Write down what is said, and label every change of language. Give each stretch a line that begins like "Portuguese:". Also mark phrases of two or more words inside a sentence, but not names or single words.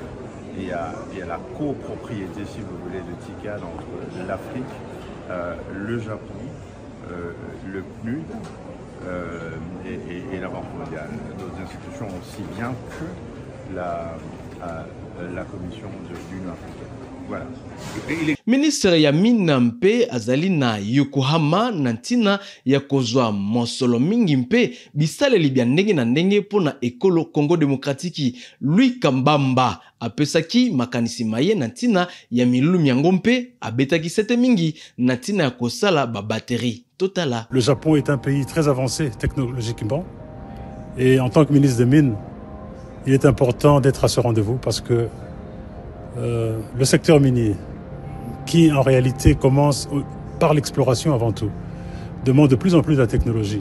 French: Il y a la copropriété, si vous voulez, de TICAD entre l'Afrique, le Japon, le PNUD et la Banque mondiale, d'autres institutions aussi bien que la Commission de l'Union africaine. Voilà.
Lingala: Ministre ya Mina mpe azali na Yokohama na ntina ya kozwa mosolo mingi mpe bisaleli bya ndenge na ndenge pona ekolo Congo démocratique Louis Kambamba apesaki makanisi maye na ntina ya milulu miango mpe abetaki sete mingi na ntina ya kosala ba batterie totala.
French: Le Japon est un pays très avancé technologiquement et en tant que ministre des Mines, il est important d'être à ce rendez-vous parce que le secteur minier, qui en réalité commence par l'exploration avant tout, demande de plus en plus de la technologie.